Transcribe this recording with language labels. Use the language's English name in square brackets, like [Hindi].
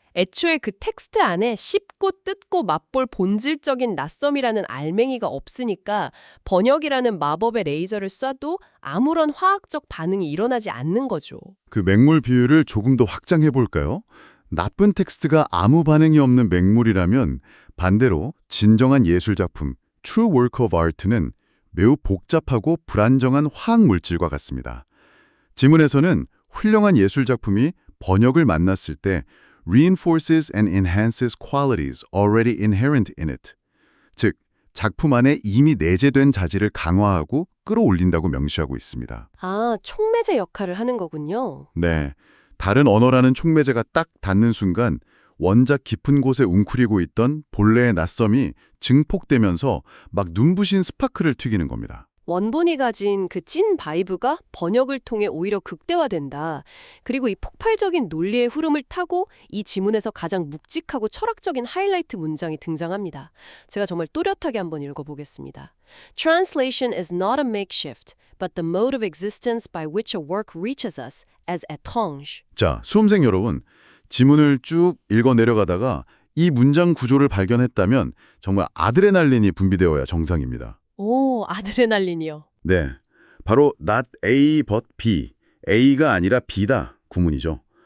[Korean] 애초에 그 텍스트 안에 씹고 뜯고 맛볼 본질적인 낯섦이라는 알맹이가 없으니까 번역이라는 마법의 레이저를 쏴도 아무런 화학적 반응이 일어나지 않는 거죠. 그 맹물 비유를 조금 더 확장해 볼까요? 나쁜 텍스트가 아무 반응이 없는 맹물이라면 반대로 진정한 예술작품, [English] true work of art [Korean] 는 매우 복잡하고 불안정한 화학물질과 같습니다. 지문에서는 훌륭한 예술작품이 번역을 만났을 때 [English] reinforces and enhances qualities already inherent in it. [Korean] 즉, 작품 안에 이미 내재된 자질을 강화하고 끌어올린다고 명시하고 있습니다. 촉매제 역할을 하는 거군요. 네, 다른 언어라는 촉매제가 딱 닿는 순간 원작 깊은 곳에 웅크리고 있던 본래의 낯섦이 증폭되면서 막 눈부신 스파크를 튀기는 겁니다. 원본이 가진 그 찐 바이브가 번역을 통해 오히려 극대화된다. 그리고 이 폭발적인 논리의 흐름을 타고 이 지문에서 가장 묵직하고 철학적인 하이라이트 문장이 등장합니다. 제가 정말 또렷하게 한번 읽어보겠습니다. [English] Translation is not a makeshift, but the mode of existence by which a work reaches us as étrange. [Korean] 자, 수험생 여러분, 지문을 쭉 읽어 내려가다가 이 문장 구조를 발견했다면 정말 아드레날린이 분비되어야 정상입니다. 오, 아드레날린이요. 네, 바로 [English] not A but B, [Korean] A가 아니라 B다 구문이죠.